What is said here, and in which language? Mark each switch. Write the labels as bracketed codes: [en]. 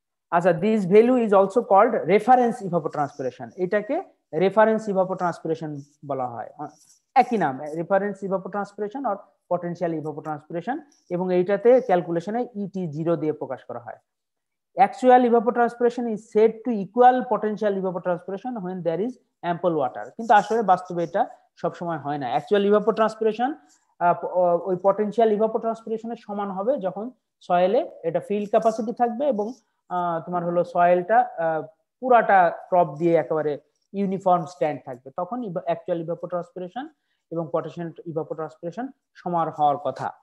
[en] আচ্ছা, this value is also called reference evapotranspiration. [bn] এটাকে reference ইভাপোট্রান্সপিরেশন বলা হয়, একই নাম, রেফারেন্স ইভাপোট্রান্সপিরেশন আর পটেনশিয়াল ইভাপোট্রান্সপিরেশন। এবং এইটাতে ক্যালকুলেশনে ET0 দিয়ে প্রকাশ করা হয়। [en] Actual evapotranspiration is said to equal potential evapotranspiration when there is ample water. [bn] কিন্তু আসলে বাস্তবে এটা সব সময় হয় না। অ্যাকচুয়াল ইভাপোট্রান্সপিরেশন ওই পটেনশিয়াল ইভাপোট্রান্সপিরেশনের সমান হবে যখন সয়েলে এটা ফিল্ড ক্যাপাসিটি থাকবে এবং তোমার হলো সয়েলটা পুরাটা ক্রপ দিয়ে একেবারে ইউনিফর্ম স্ট্যান্ড থাকবে, তখন অ্যাকচুয়াল ইভাপোট্রান্সপিরেশন এবং পটেনশিয়াল ইভাপোট্রান্সপিরেশন সমান হওয়ার কথা।